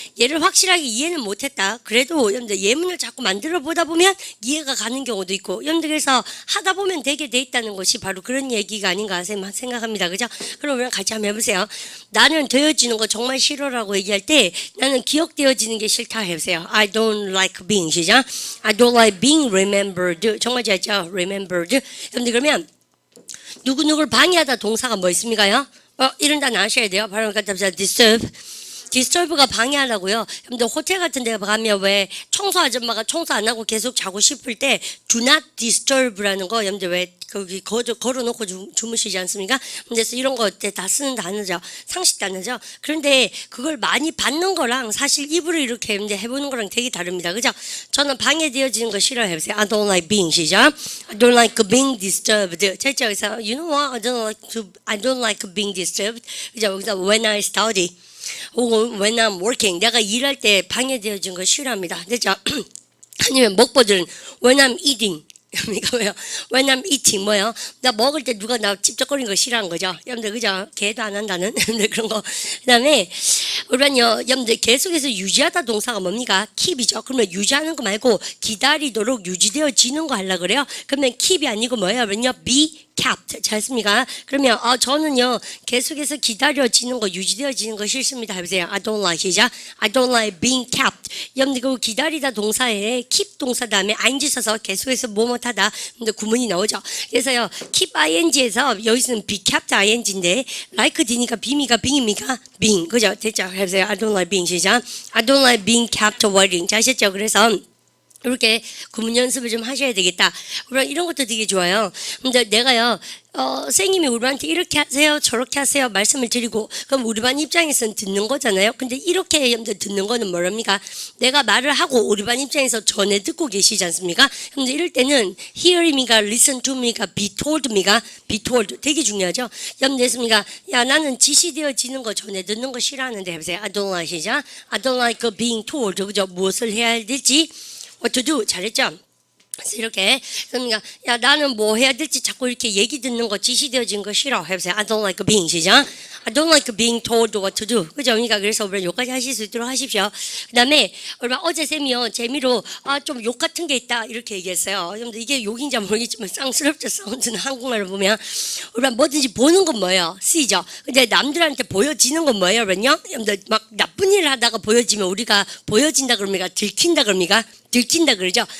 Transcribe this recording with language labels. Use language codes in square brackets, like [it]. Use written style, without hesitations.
[ko] 얘를 확실하게 이해는 못했다. 그래도 여러분들 예문을 자꾸 만들어 보다 보면 이해가 가는 경우도 있고. 여러분들 그래서 하다 보면 되게 돼 있다는 것이 바로 그런 얘기가 아닌가 쌤 생각합니다. 그죠? 그러면 같이 한번 해보세요. 나는 되어지는 거 정말 싫어라고 얘기할 때 나는 기억되어지는 게 싫다 해보세요. [en] I don't like being [ko] 시작. [en] I don't like being remembered. [ko] 정말 잘했죠? remembered. 그러면 누구누구를 방해하다 동사가 뭐 있습니까요? 이런 단어 아셔야 돼요. 바로 disturb. 디스터브가 방해하라고요. 여러분들 호텔 같은 데 가면 왜 청소 아줌마가 청소 안 하고 계속 자고 싶을 때 do not disturb라는 거 여러분들 왜 거기 걸어놓고 주무시지 않습니까? 그래서 이런 거 다 쓰는 단어죠. 상식 단어죠. 그런데 그걸 많이 받는 거랑 사실 입으로 이렇게 해보는 거랑 되게 다릅니다. 그죠? 저는 방해되어지는 거 싫어해보세요. [en] I don't like being [ko] 시작. [en] I don't like being disturbed. [ko] 제가 여기서 [en] you know what? I don't like being disturbed. [ko] 그죠? [en] 여기서 when I study. [ko] 혹은 [en] when I'm working [ko] 내가 일할 때 방해되어진 거 싫어합니다. 됐죠? 아니면 먹보들은 [en] when I'm eating [ko] 이거 뭐요? [en] when I'm eating [ko] 뭐요? 나 먹을 때 누가 나 찝쩍거리는 거 싫어하는 거죠. 여러분들 그죠? 개도 안 한다는 여러분들 그런 거. 그다음에 우리는요 여러분들 계속해서 유지하다 동사가 뭡니까? keep이죠. 그러면 유지하는 거 말고 기다리도록 유지되어지는 거 하려고 그래요. 그러면 keep이 아니고 뭐예요? 그러면요 [en] be kept. [ko] 잘했습니까? 그러면 저는요 계속해서 기다려지는 거 유지되어지는 거 싫습니다. 해보세요. [en] I don't like [ko] 시작. [en] I don't like being kept. [ko] 여러분들 그 기다리다 동사에 keep 동사 다음에 ing 써서 계속해서 뭐뭐하다 근데 구문이 나오죠. 그래서요 keep ing에서 여기서는 be kept ing인데 like D니까 be입니까? being입니까? being. 그죠? 됐죠? 해보세요. [en] I don't like being [ko] 시작. [en] I don't like being kept waiting. [ko] 잘하셨죠? 그래서 이렇게 구문 연습을 좀 하셔야 되겠다. 이런 것도 되게 좋아요. 근데 내가요, 선생님이 우리한테 이렇게 하세요, 저렇게 하세요 말씀을 드리고, 그럼 우리 반 입장에서는 듣는 거잖아요. 근데 이렇게 여러분들 듣는 거는 뭐랍니까? 내가 말을 하고 우리 반 입장에서 전에 듣고 계시지 않습니까? 근데 이럴 때는 hear입니까? listen to입니까? be told입니까? be told. 되게 중요하죠. 여러분들 했습니까? 야, 나는 지시되어지는 거 전에 듣는 거 싫어하는데 해보세요. [en] I don't like 시작. I don't like being told. [ko] 그죠? 무엇을 해야 될지. [en] What to do. [ko] 잘했죠? 그래서 이렇게 그러니까 야 나는 뭐 해야 될지 자꾸 이렇게 얘기 듣는 거 지시되어진 거 싫어 해보세요. [en] I don't like being [ko] 시작. [en] I don't like being told what to do. [ko] 그죠? 그러니까 그래서 우리 여기까지 하실 수 있도록 하십시오. 그다음에 어제 쌤이요 재미로 좀 욕 같은 게 있다 이렇게 얘기했어요. 여러분들 이게 욕인지 모르겠지만 쌍스럽죠. 사운드는 한국말로 보면 우리가 뭐든지 보는 건 뭐예요? C죠. 근데 남들한테 보여지는 건 뭐예요? 그러면요. 여러분들 막 나쁜 일을 하다가 보여지면 우리가 보여진다 그럽니까? 들킨다 그럽니까? 들킨다 그러죠.